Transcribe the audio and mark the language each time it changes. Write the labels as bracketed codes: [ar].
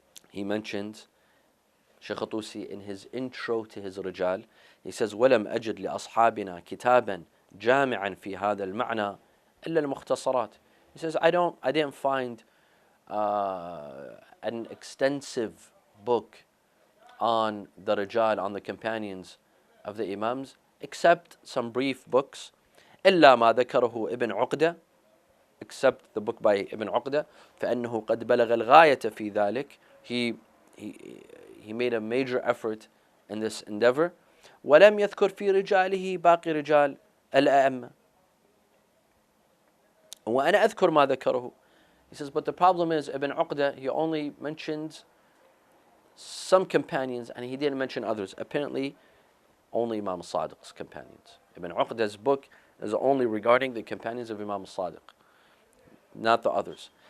[en] He mentions, Shaykh al-Tusi in his intro to his Rijal, he says, [ar] وَلَمْ أَجِدْ لِأَصْحَابِنَا كِتَابًا جَامِعًا فِي هَذَا الْمَعْنَى إِلَّا الْمُخْتَصَرَاتِ. [en] He says, I didn't find an extensive book on the Rijal, on the companions of the Imams, except some brief books. [ar] إلا ما ذكره ابن عقدة, [en] except the book by Ibn Uqda, [ar] فإنه قد بلغ الغاية في ذلك. [en] He made a major effort in this endeavor. [ar] ولم يذكر في رجاله باقي رجال الأئمة. وأنا أذكر ما ذكره. [en] He says, but the problem is Ibn Uqda, he only mentioned some companions and he didn't mention others. Apparently, only Imam Sadiq's companions. Ibn Uqda's book is only regarding the companions of Imam Sadiq, not the others.